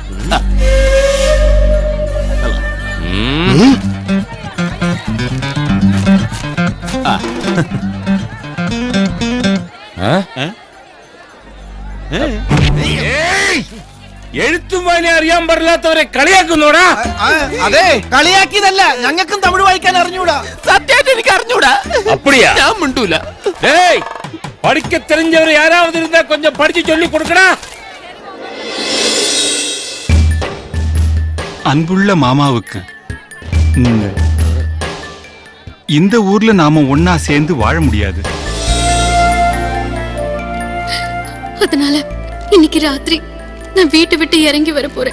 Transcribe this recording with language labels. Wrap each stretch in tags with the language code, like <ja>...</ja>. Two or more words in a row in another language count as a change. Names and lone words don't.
<ml>എഴുത്തും വായന അറിയാൻ പാടില്ലാത്തവരെ കളിയാക്കുന്നോടാ? അതെ, കളിയാക്കിയതല്ല, ഞങ്ങൾക്കും തമിഴ് വായിക്കാൻ അറിഞ്ഞൂടാ. സത്യമായിട്ട് എനിക്ക് അറിഞ്ഞൂടാ. അപ്പടിയാ? ഞാൻ മിണ്ടൂല. പഠിക്ക തെളിഞ്ഞവര്</ml> <ta>யாராவது இருந்தா கொஞ்சம் படிச்சு சொல்லி கொடுக்கடா. அன்புள்ள மாமாவுக்கு இந்த ஊர்ல நாம ஒன்னா சேர்ந்து வாழ முடியாது. அதனால இன்னைக்கு ராத்திரி நான் வீட்டை விட்டு இறங்கி வர போறேன்.</ta>